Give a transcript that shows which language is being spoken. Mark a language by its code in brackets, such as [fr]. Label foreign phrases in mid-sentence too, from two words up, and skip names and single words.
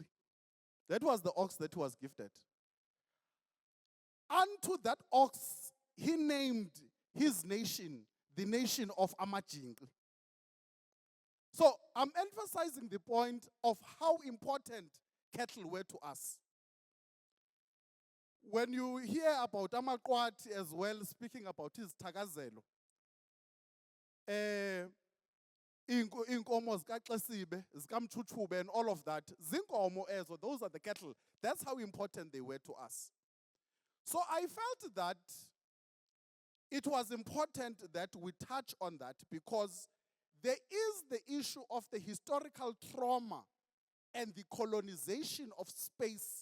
[en] That was the ox that was gifted. Unto that ox, he named his nation, the nation of Amajingli. So I'm emphasizing the point of how important cattle were to us. When you hear about Amakwati as well, speaking about his Tagazelo, [xh] inkomo zikaXesibe, zikamchuchube, [en] and all of that, [xh] zinkomo ezo, [en] those are the cattle. That's how important they were to us. So I felt that it was important that we touch on that because there is the issue of the historical trauma and the colonization of space.